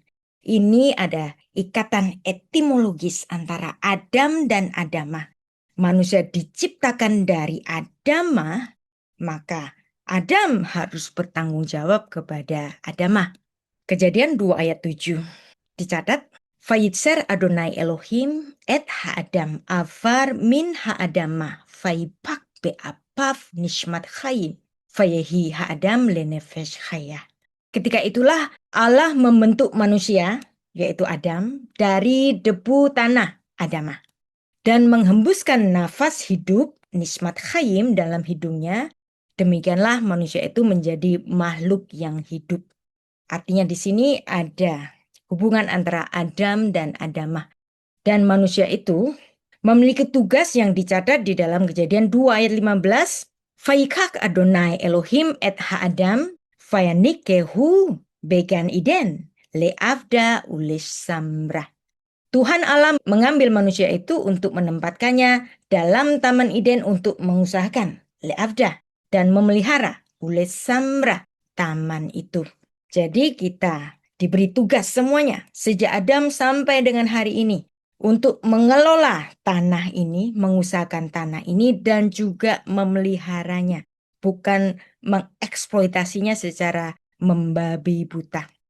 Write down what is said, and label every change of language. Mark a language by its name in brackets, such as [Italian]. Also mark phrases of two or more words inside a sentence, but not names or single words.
[Indonesian] Ini ada ikatan etimologis antara Adam dan Adamah. Manusia diciptakan dari Adamah, maka Adam harus bertanggung jawab kepada Adamah. Kejadian 2 ayat 7 dicatat, [Hebrew] וייצר אדני אלהים את האדם עפר מן האדמה ויפח באפיו נשמת חיים ויהי האדם לנפש חיה. [Indonesian] Ketika itulah Allah membentuk manusia, yaitu Adam, dari debu tanah Adamah dan menghembuskan nafas hidup [Hebrew] נשמת חיים [Indonesian] dalam hidungnya. Demikianlah manusia itu menjadi makhluk yang hidup. Artinya di sini ada hubungan antara Adam dan Adamah. Dan manusia itu memiliki tugas yang dicatat di dalam Kejadian 2 ayat 15. [Hebrew] ויקח אדני אלהים את האדם ויניחהו בגן עדן לעבדה ולשמרה. [Indonesian] Tuhan Allah mengambil manusia itu untuk menempatkannya dalam Taman Eden untuk mengusahakan le'avda dan memelihara ulis samrah taman itu. Jadi kita diberi tugas semuanya sejak Adam sampai dengan hari ini untuk mengelola tanah ini, mengusahakan tanah ini, dan juga memeliharanya, bukan mengeksploitasinya secara membabi buta.